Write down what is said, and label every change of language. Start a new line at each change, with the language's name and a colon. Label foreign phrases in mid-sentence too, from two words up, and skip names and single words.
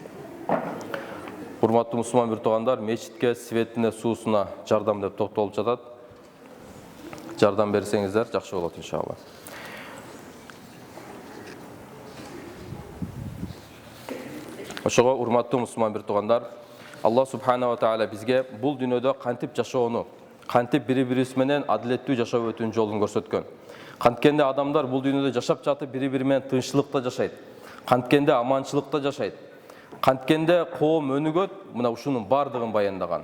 Kyrgyz: Урматтуу мусулман бир туугандар, мечитке, светине, суусуна жардам деп токтолуп жатат. Жардам берсеңиздер жакшы болот иншалла. Ошого урматтуу мусулман бир туугандар,
Arabic: الله سبحانه وتعالى
Kyrgyz: бизге бул дүйнөдө кантип жашоону, кантип бири-бирибиз менен адилеттүү жашоо өтүүнүн жолун көрсөткөн. Канткенде адамдар бул дүйнөдө жашап жатып бири-бири менен тынччылыкта жашайт. Канткенде аманчылыкта жашайт. Канткенде коом өнүгөт, мына ушунун бардыгын баяндаган.